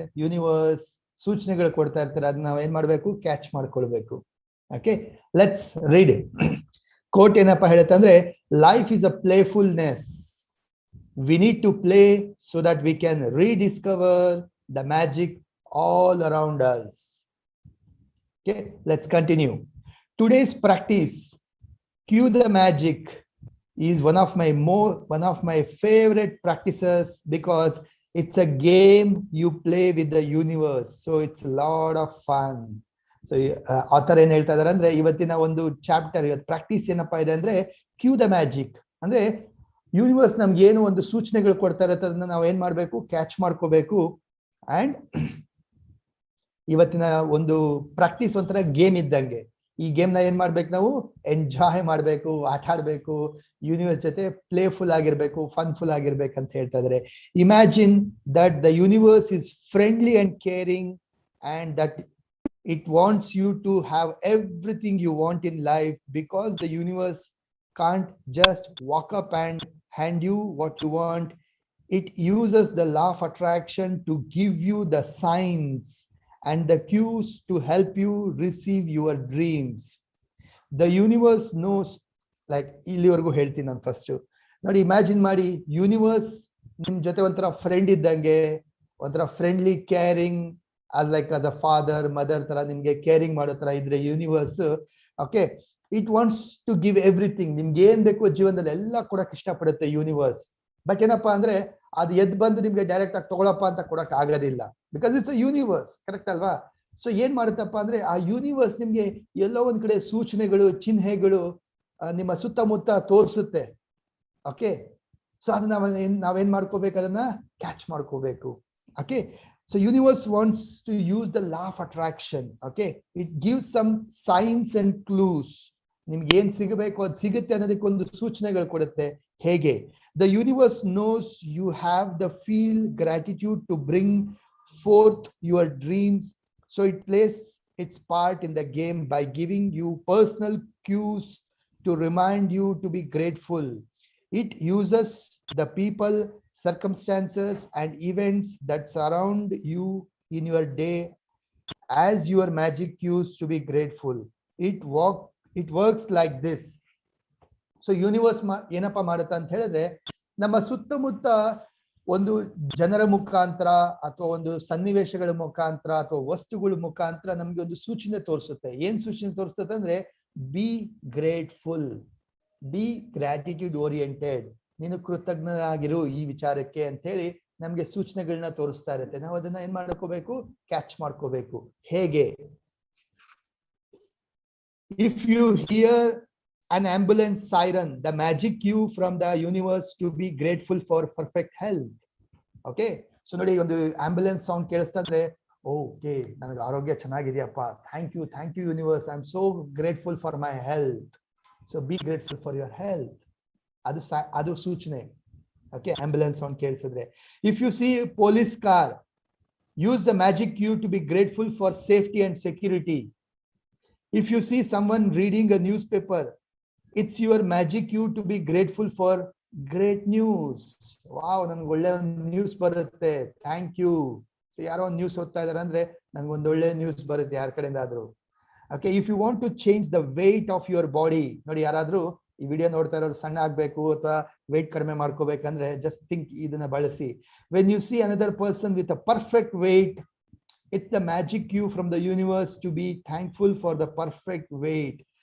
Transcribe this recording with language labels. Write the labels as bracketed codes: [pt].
[kn] Universe ಸೂಚನೆಗಳು ಕೊಡ್ತಾ ಇರ್ತಾರೆ, ಅದನ್ನ ನಾವ್ ಏನ್ ಮಾಡ್ಬೇಕು, ಕ್ಯಾಚ್ ಮಾಡ್ಕೊಳ್ಬೇಕು. [en] Okay, let's read. Quote [kn] ಏನಪ್ಪಾ ಹೇಳುತ್ತೆ ಅಂದ್ರೆ, [en] Life is a playfulness. We need to play so that we can rediscover the magic all around us. Okay, let's continue. Today's practice, cue the magic, is one of my favorite practices because it's a game you play with the universe, so it's a lot of fun. [kn] So author ಏನ್ ಹೇಳ್ತಾ ಇದಾರೆ ಅಂದ್ರೆ, ಇವತ್ತಿನ ಒಂದು chapter, ಇವತ್ತು practice ಏನಪ್ಪಾ ಇದೆ ಅಂದ್ರೆ ಕ್ಯೂ ದ ಮ್ಯಾಜಿಕ್. ಅಂದ್ರೆ ಯೂನಿವರ್ಸ್ ನಮ್ಗೆ ಏನು ಒಂದು ಸೂಚನೆಗಳು ಕೊಡ್ತಾ ಇರುತ್ತೆ, ಅದನ್ನ ನಾವು ಏನ್ ಮಾಡ್ಬೇಕು, ಕ್ಯಾಚ್ ಮಾಡ್ಕೋಬೇಕು. ಅಂಡ್ ಇವತ್ತಿನ ಒಂದು ಪ್ರಾಕ್ಟೀಸ್ ಒಂಥರ ಗೇಮ್ ಇದ್ದಂಗೆ. ಈ ಗೇಮ್ ನ ಏನ್ ಮಾಡ್ಬೇಕು, ನಾವು ಎಂಜಾಯ್ ಮಾಡ್ಬೇಕು, ಆಟ ಆಡ್ಬೇಕು, ಯೂನಿವರ್ಸ್ ಜೊತೆ ಪ್ಲೇಫುಲ್ ಆಗಿರ್ಬೇಕು, ಫನ್ಫುಲ್ ಆಗಿರ್ಬೇಕು ಅಂತ ಹೇಳ್ತಾ ಇದಾರೆ. [en] Imagine that the universe is friendly and caring and that it wants you to have everything you want in life, because the universe can't just walk up and hand you what you want. It uses the law of attraction to give you the signs and the cues to help you receive your dreams. The universe knows, like [kn] ಇಲ್ಲಿವರೆಗೂ ಹೇಳ್ತೀನಿ ನಾನು first ನೋಡಿ. Imagine ಮಾಡಿ, universe ನಿಮ್ ಜೊತೆ ಒಂಥರ friend ಇದ್ದಂಗೆ, ಒಂಥರ friendly caring, as a father mother ತರ ನಿಮ್ಗೆ ಕೇರಿಂಗ್ ಮಾಡೋ ತರ ಇದ್ರೆ universe. Okay, [en] It wants to give everything. [kn] ನಿಮ್ಗೆ ಏನ್ ಬೇಕು ಜೀವನದಲ್ಲಿ ಎಲ್ಲ ಕೊಡಕ್ ಇಷ್ಟಪಡುತ್ತೆ ಯೂನಿವರ್ಸ್. ಬಟ್ ಏನಪ್ಪಾ ಅಂದ್ರೆ, ಅದು ಎದ್ ಬಂದು ನಿಮ್ಗೆ ಡೈರೆಕ್ಟ್ ಆಗಿ ತಗೊಳಪ್ಪ ಅಂತ ಕೊಡಕ್ ಆಗೋದಿಲ್ಲ, [en] Because it's a universe. [kn] Correct ಅಲ್ವಾ? ಸೊ ಏನ್ ಮಾಡುತ್ತಪ್ಪ ಅಂದ್ರೆ, ಆ ಯೂನಿವರ್ಸ್ ನಿಮ್ಗೆ ಎಲ್ಲೋ ಒಂದ್ ಕಡೆ ಸೂಚನೆಗಳು, ಚಿಹ್ನೆಗಳು ನಿಮ್ಮ ಸುತ್ತಮುತ್ತ ತೋರಿಸುತ್ತೆ. ಓಕೆ, ಸೊ ಅದನ್ನ ನಾವೇನ್ ಮಾಡ್ಕೋಬೇಕು, ಅದನ್ನ ಕ್ಯಾಚ್ ಮಾಡ್ಕೋಬೇಕು. [en] Okay, so universe wants to use the law of attraction. [kn] Okay, [en] It gives some signs and clues. [kn] ನಿಮ್ಗೆ ಏನ್ ಸಿಗಬೇಕು ಅದು ಸಿಗುತ್ತೆ ಅನ್ನೋದಕ್ಕೊಂದು ಸೂಚನೆಗಳು ಕೊಡುತ್ತೆ. ಹೇಗೆ? [en] The universe knows you have the feel gratitude to bring forth your dreams, so it plays its part in the game by giving you personal cues to remind you to be grateful. It uses the people, circumstances and events that surround you in your day as your magic cues to be grateful. It works like this. [kn] So universe ಏನಪ್ಪಾ ಮಾಡುತ್ತ ಅಂತ ಹೇಳಿದ್ರೆ, ನಮ್ಮ ಸುತ್ತಮುತ್ತ ಒಂದು ಜನರ ಮುಖಾಂತರ ಅಥವಾ ಒಂದು ಸನ್ನಿವೇಶಗಳ ಮುಖಾಂತರ ಅಥವಾ ವಸ್ತುಗಳ ಮುಖಾಂತರ ನಮ್ಗೆ ಒಂದು ಸೂಚನೆ ತೋರಿಸುತ್ತೆ. ಏನ್ ಸೂಚನೆ ತೋರಿಸುತ್ತೆ ಅಂದ್ರೆ, [en] be grateful, be gratitude oriented, [kn] ನೀನು ಕೃತಜ್ಞನಾಗಿರು ಈ ವಿಚಾರಕ್ಕೆ ಅಂತ ಹೇಳಿ ನಮ್ಗೆ ಸೂಚನೆಗಳನ್ನ ತೋರಿಸ್ತಾ ಇರುತ್ತೆ. ನಾವು ಅದನ್ನ ಏನ್ ಮಾಡ್ಕೋಬೇಕು, ಕ್ಯಾಚ್ ಮಾಡ್ಕೋಬೇಕು. ಹೇಗೆ? [en] If you hear an ambulance siren, the magic cue from the universe to be grateful for perfect health. Okay, so [kn] ನೋಡಿ, ಒಂದು ಆಂಬ್ಯುಲೆನ್ಸ್ ಸೌಂಡ್ ಕೇಳಿಸ್ತಾ ಇದ್ರೆ, ಓಕೆ ನನಗೆ ಆರೋಗ್ಯ ಚೆನ್ನಾಗಿದೆಯಪ್ಪ, [en] Thank you universe, I am so grateful for my health. So be grateful for your health, [kn] ಅದು ಸೂಚನೆ. [en] okay, [kn] ambulance sound ಕೇಳಿಸಿದ್ರೆ. [en] If you see police car, use the magic cue to be grateful for safety and security. If you see someone reading a newspaper, it's your magic cue to be grateful for great news. [kn] Wow, ನನಗೆ ಒಳ್ಳೆ news ಬರುತ್ತೆ, thank you. ಯಾರೋ ಒಂದು news ಓದ್ತಾ ಇದಾರೆ ಅಂದ್ರೆ, ನನಗೆ ಒಂದು ಒಳ್ಳೆ ನ್ಯೂಸ್ ಬರುತ್ತೆ ಯಾರ ಕಡೆಯಿಂದ ಆದ್ರೂ. [en] okay, if you want to change the weight of your body, [kn] ನೋಡಿ ಯಾರಾದ್ರೂ ಈ ವಿಡಿಯೋ ನೋಡ್ತಾ ಇರೋರು ಸಣ್ಣ ಆಗ್ಬೇಕು ಅಥವಾ ವೇಟ್ ಕಡಿಮೆ ಮಾಡ್ಕೋಬೇಕಂದ್ರೆ ಜಸ್ಟ್ ಥಿಂಕ್ ಇದನ್ನ ಬಳಸಿ. [en] When you see another person with a perfect weight, it's the magic cue from the universe to be thankful for the perfect weight.